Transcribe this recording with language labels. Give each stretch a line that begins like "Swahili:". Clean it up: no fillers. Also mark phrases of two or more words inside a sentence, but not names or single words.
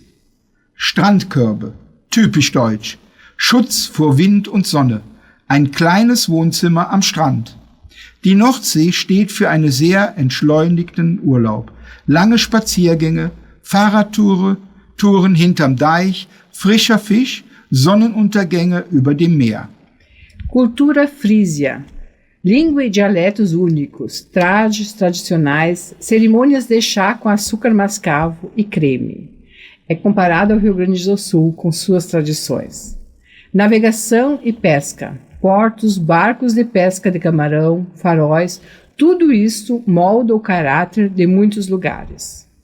German: Strandkörbe, typisch deutsch, Schutz vor Wind und Sonne, ein kleines Wohnzimmer am Strand. Die Nordsee steht für einen sehr entschleunigten Urlaub. Lange Spaziergänge, Fahrradtouren hinterm Deich, frischer Fisch, Sonnenuntergänge über dem Meer.
Portuguese: Cultura frísia. Língua e dialetos únicos, trajes tradicionais, cerimônias de chá com açúcar mascavo e creme. É comparado ao Rio Grande do Sul com suas tradições. Navegação e pesca, portos, barcos de pesca de camarão, faróis, tudo isso molda o caráter de muitos lugares.